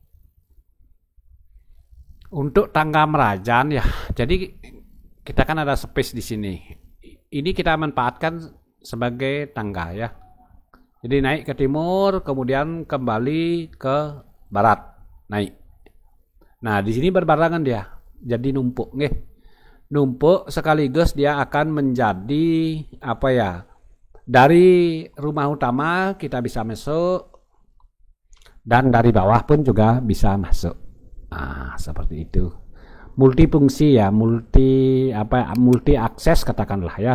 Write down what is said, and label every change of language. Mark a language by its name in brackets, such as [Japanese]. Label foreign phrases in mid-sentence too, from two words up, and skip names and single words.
[Indonesian] Untuk tangga Merajan ya. Jadi kita kan ada space di sini. Ini kita manfaatkan sebagai tangga ya. Jadi naik ke timur, kemudian kembali ke barat, naik. Nah, di sini berbarengan dia. Jadi numpuk nggih. Numpuk sekaligus dia akan menjadi dari rumah utama kita bisa masuk dan dari bawah pun juga bisa masuk. Seperti itu. Multifungsi ya, multi akses katakanlah ya.